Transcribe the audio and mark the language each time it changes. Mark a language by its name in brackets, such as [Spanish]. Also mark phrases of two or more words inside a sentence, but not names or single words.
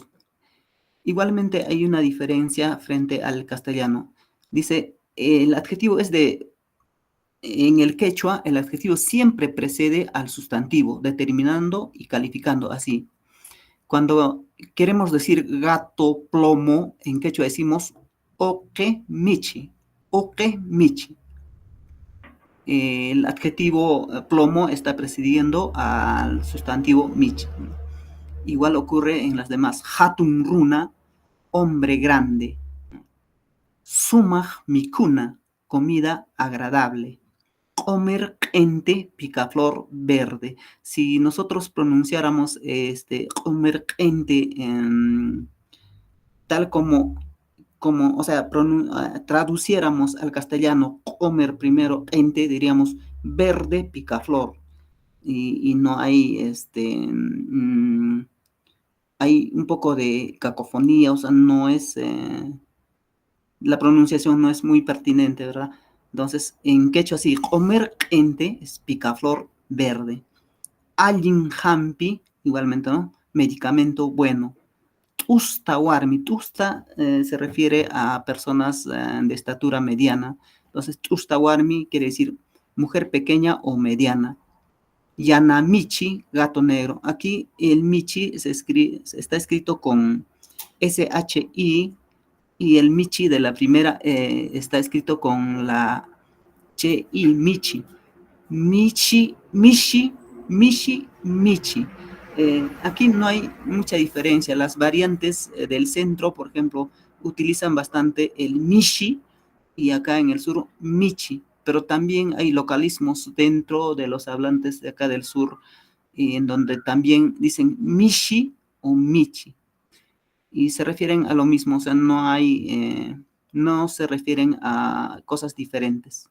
[Spanish] Igualmente hay una diferencia frente al castellano. Dice, el adjetivo es en el quechua, el adjetivo siempre precede al sustantivo, determinando y calificando así. Cuando queremos decir gato, plomo, en quechua decimos [Quechua] oque michi, oque michi. [Spanish] El adjetivo plomo está precediendo al sustantivo michi. Igual ocurre en las demás. [Quechua] Hatun runa, [Spanish] hombre grande. [Quechua] Sumaj mikuna, [Spanish] comida agradable. [Quechua] Comer ente, [Spanish] picaflor verde. Si nosotros pronunciáramos [Quechua] comer ente [Spanish] tal como, o sea, traduciéramos al castellano comer primero ente, diríamos verde, picaflor. Y no hay hay un poco de cacofonía, o sea, no es la pronunciación no es muy pertinente, ¿verdad? Entonces, en quechua sí, [Quechua] comer ente [Spanish] es picaflor verde. [Quechua] Allin hampi, [Spanish] igualmente, ¿no? Medicamento bueno. [Quechua] Tusta warmi, [Spanish] tusta se refiere a personas de estatura mediana. Entonces, [Quechua] tusta warmi [Spanish] quiere decir mujer pequeña o mediana. Yanamichi, gato negro. Aquí el michi está escrito con SHI y el michi de la primera está escrito con la CHI, michi. [Quechua] Michi, mishi, mishi, michi. [Spanish] Aquí no hay mucha diferencia. Las variantes del centro, por ejemplo, utilizan bastante el mishi y acá en el sur michi, pero también hay localismos dentro de los hablantes de acá del sur y en donde también dicen mishi o michi y se refieren a lo mismo, o sea, no se refieren a cosas diferentes.